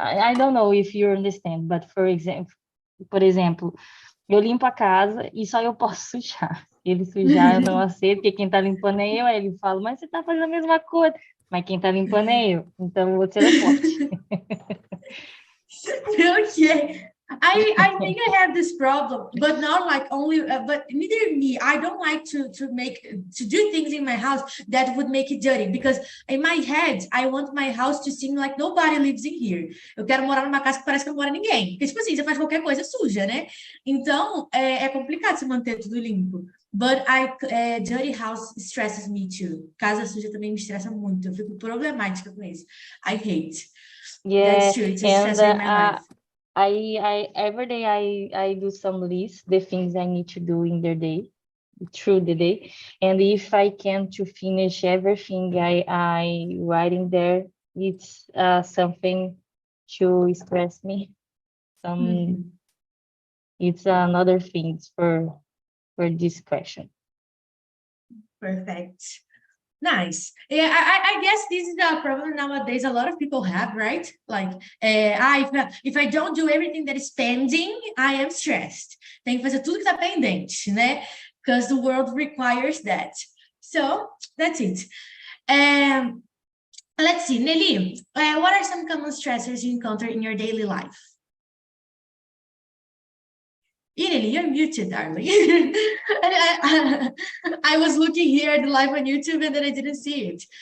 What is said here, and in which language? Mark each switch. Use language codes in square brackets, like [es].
[en] I don't know if you understand, but [pt] por exemplo, eu limpo a casa e só eu posso sujar. Ele sujar, eu não aceito, porque quem tá limpando é eu. Aí ele fala, mas você tá fazendo a mesma coisa. Mas quem tá limpando é eu. Então, você não pode. [en] Okay. I think I have this problem, but not like only, but neither me. I don't like to do things in my house that would make it dirty, because in my head, I want my house to seem like nobody lives in here. [pt] Eu quero morar numa casa que parece que não mora ninguém. Porque, tipo assim, você faz qualquer coisa suja, né? Então, é complicado se manter tudo limpo. [en] But dirty house stresses me too. [pt] Casa suja também me estressa muito. Eu fico problemática com isso. [en] I hate. Yeah, that's true. It's a stressor in my life. I every day I do some list, the things I need to do in the day, through the day, and if I can to finish everything I write in there, it's something to stress me. It's another thing for this question. Perfect. Nice. Yeah, I guess this is a problem nowadays a lot of people have, right? Like, if I don't do everything that is pending, I am stressed. [pt] Tem que fazer tudo que tá pendente, né? [en] Because the world requires that. So, that's it. Let's see, Nelly, what are some common stressors you encounter in your daily life? Nelly, you're muted, darling. I was looking here at the live on YouTube and then I didn't see it.